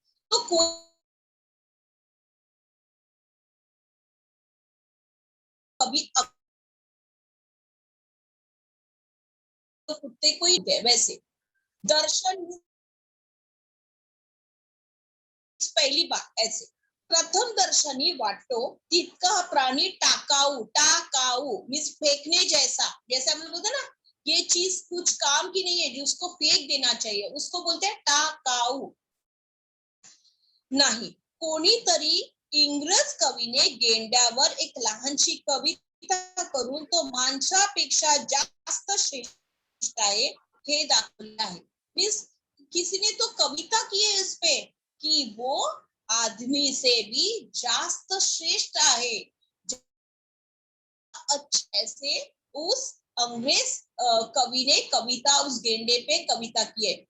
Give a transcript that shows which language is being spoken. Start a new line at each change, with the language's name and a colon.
Hindi: तो कभी कुत्ते को ही वैसे दर्शन पहिली बात ऐसे
Marathi: प्रथम दर्शनी वाटो तितका हा प्राणी टाकाऊ
Hindi: मीन्स फेंकने जैसा, जैसे हम लोग बोलते हैं ना ये चीज कुछ काम की नहीं है जिसको फेंक देना चाहिए उसको बोलते हैं टाकाऊ नाही।
Marathi: कोणीतरी इंग्रज कवीने गेंड्यावर एक लहानशी कविता करून तो माणसापेक्षा जास्त श्रेष्ठ आहे हे दाखवले आहे।
Hindi: मीन्स किसी ने तो कविता की है इस पे कि वो आदमी से भी जास्त श्रेष्ठ है। अच्छे से उस अंग्रेज कवि ने कविता उस गेंडे पे कविता की है।